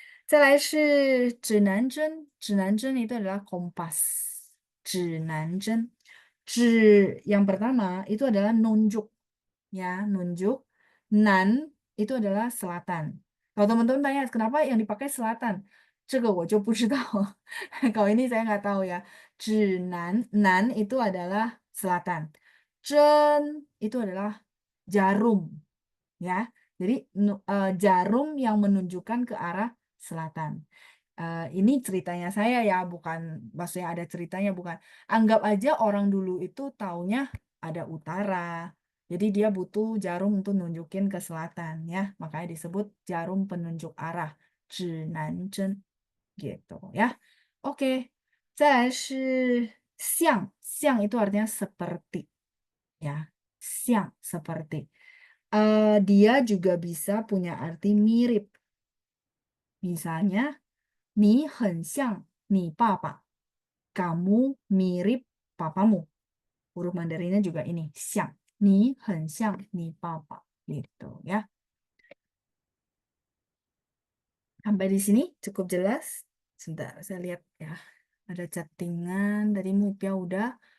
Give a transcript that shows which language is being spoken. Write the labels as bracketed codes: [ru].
[zh] 再来是指南针，指南针 [id] itu adalah kompas. 指南针，指 yang pertama itu adalah nunjuk, ya nunjuk. Nan itu adalah selatan. Kalau teman-teman tanya kenapa yang dipakai selatan, [zh] 这个我就不知道. [id] Kalau ini saya nggak tahu ya. 指南 nan itu adalah selatan. Jen itu adalah jarum, ya. Jadi jarum yang menunjukkan ke arah selatan. Ini ceritanya saya ya, bukan maksudnya ada ceritanya, bukan. Anggap aja orang dulu itu taunya ada utara. Jadi dia butuh jarum untuk nunjukin ke selatan ya. Makanya disebut jarum penunjuk arah. 指南针 gitu ya. Oke. [zh] 再来是像，像 [id] itu artinya seperti ya. 像 seperti. Dia juga bisa punya arti mirip. [zh] Misalnya, 你很像你爸爸. [id] Kamu mirip papamu. Huruf Mandarinnya juga ini, 像. [zh] 你很像你爸爸. [id] Gitu ya. Sampai di sini cukup jelas. Sebentar, saya lihat ya. Ada chattingan dari Mupia udah.